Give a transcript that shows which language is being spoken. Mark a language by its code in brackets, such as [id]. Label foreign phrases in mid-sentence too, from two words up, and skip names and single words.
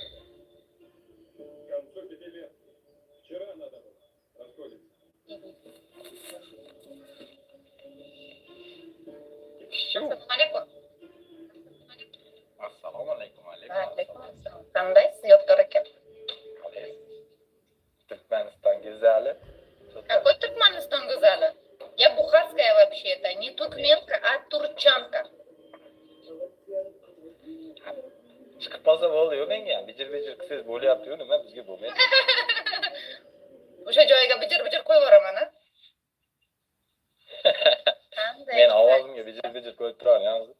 [uz] Assalomu alaykum. Qandaysiz, yodgor aka? Turkmaniston go'zali. Какой Turkmaniston go'zali? [ru] Я бухарская вообще-то, не туркменка, а турчанка. [uz] Chiqib qolsa bo'ldi-yu menga. Bijir qilsangiz bo'lyapti-yu, nima bizga bo'lmaydi. O'sha joyiga bijir qo'yib yuboraman, ha? Qanday? Men ovozimga bijir qo'yib turaman, yozib.